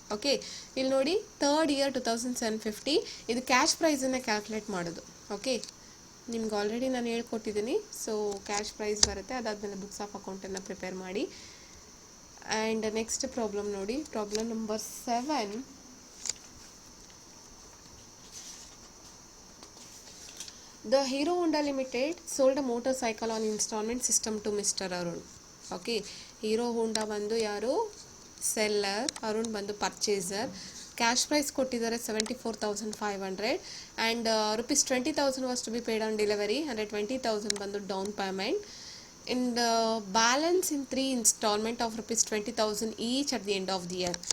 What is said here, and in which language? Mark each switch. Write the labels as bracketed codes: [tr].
[kn] Okay, ಇಲ್ಲಿ ನೋಡಿ third year 2750 ಇದು ಕ್ಯಾಶ್ ಪ್ರೈಸನ್ನು ಕ್ಯಾಲ್ಕುಲೇಟ್ ಮಾಡೋದು. ಓಕೆ, ನಿಮ್ಗೆ ಆಲ್ರೆಡಿ ನಾನು ಹೇಳ್ಕೊಟ್ಟಿದ್ದೀನಿ. ಸೊ ಕ್ಯಾಶ್ ಪ್ರೈಸ್ ಬರುತ್ತೆ, ಅದಾದಮೇಲೆ ಬುಕ್ಸ್ ಆಫ್ ಅಕೌಂಟನ್ನು ಪ್ರಿಪೇರ್ ಮಾಡಿ. ಆ್ಯಂಡ್ ನೆಕ್ಸ್ಟ್ ಪ್ರಾಬ್ಲಮ್ ನೋಡಿ, problem number 7. [en] The Hero Honda Limited sold a motorcycle on installment system to Mr. Arun. [kn] Okay, hero ಹೋಂಡಾ ಬಂದು ಯಾರು ಸೆಲ್ಲರ್, ಅರುಣ್ ಬಂದು ಪರ್ಚೇಸರ್. ಕ್ಯಾಶ್ ಪ್ರೈಸ್ ಕೊಟ್ಟಿದ್ದಾರೆ 74,500 and ₹20,000 [en] was to be paid on delivery, [kn] ಅಂದರೆ 20,000 ಬಂದು down payment. [en] In the balance in 3 instalment of ₹20,000 each at the end of the year.